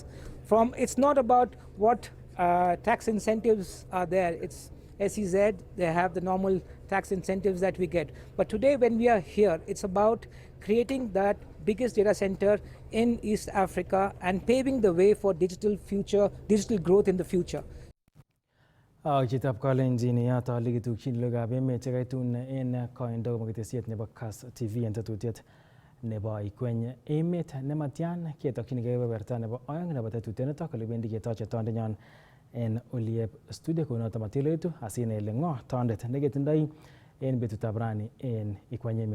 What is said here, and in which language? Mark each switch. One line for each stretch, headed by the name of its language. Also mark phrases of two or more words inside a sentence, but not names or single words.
English: It's not about what tax incentives are there. It's SEZ, they have the normal tax incentives that we get. But today when we are here, it's about creating that biggest data center in East Africa and paving the way for digital growth in the future.
Kalenjin: Chitab Kalenjin yata ligitukchin lugab emet chekaitun en koindo makitesiet nebo Kass TV en tetutiet nebo Ikweny emet nematian ketokchinigei kebeberta nebo oeng nebo tetutiet nitok olebendi ketoche tondenyon en oliep studio kunoto matiloitu asine ile ng'o tondet neketindoi en betutab rani en Ikweny emet.